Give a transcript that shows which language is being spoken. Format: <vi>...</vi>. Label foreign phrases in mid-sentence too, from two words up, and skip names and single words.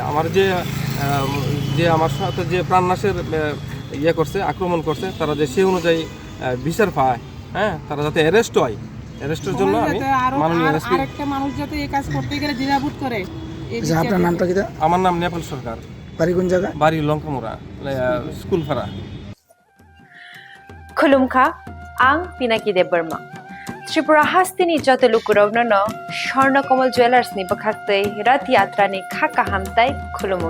<bn>আমার যে আমার সাথে যে প্রাণনাশের ইয়ে করছে, আক্রমণ করছে, তারা যে সে অনুযায়ী বিচার পায়, হ্যাঁ, তারা যাতে অ্যারেস্ট হয়। অ্যারেস্টের জন্য আমি মাননীয় এসপি, আরেকটা মানুষ যাতে এই কাজ করতে গেলে দ্বিধাবোধ করে। আপনার নামটা কি? আমার নাম নেপাল সরকার, বাড়ি কোন জায়গা? বাড়ি লঙ্কামোড়া, স্কুলপাড়া।</bn> <trp>खुलुमखा आं पिनाकी देब बर्मा त्रिपुरा हास्तिनि जतलुकुरावनो स्वर्णकमल ज्वेलार्सनि बखाक्तै रथ यात्रानि खाका हामताय खुलुमुं</trp>